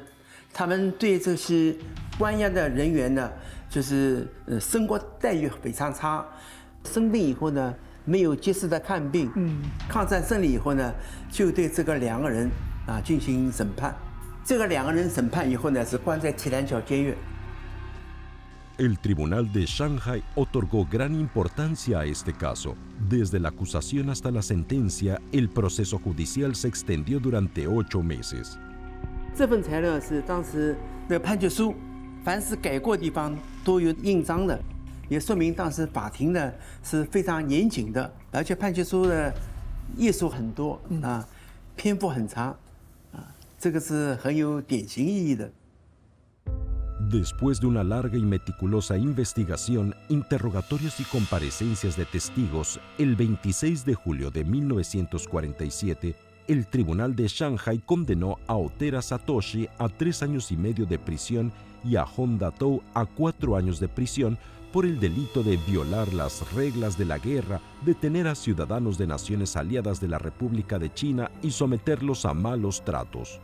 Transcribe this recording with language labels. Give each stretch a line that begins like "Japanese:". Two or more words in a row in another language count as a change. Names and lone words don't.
Chinese: 他们对这些关押的人员呢，就是生活待遇非常差，生病以后呢，没有及时的看病，抗战胜利以后呢，就对这个2个人啊进行审判。这个2个人审判以后呢，是关在铁栏桥监狱。
Spanish: El Tribunal de Shanghai otorgó gran importancia a este caso. Desde la acusación hasta la sentencia, el proceso judicial se extendió durante 8 meses.
Chinese: 这份材料是当时的判决书，凡是改过的地方都有印章的，也说明当时法庭呢是非常严谨的，而且判决书的页数很多啊，篇幅很长啊，这个是很有典型意义的。
Spanish: Después de una larga y meticulosa investigación, interrogatorios y comparecencias de testigos, el 26 de julio de 1947, el Tribunal de Shanghai condenó a Otera Satoshi a 3 años y medio de prisión y a Honda Tou a 4 años de prisión por el delito de violar las reglas de la guerra, detener a ciudadanos de naciones aliadas de la República de China y someterlos a malos tratos.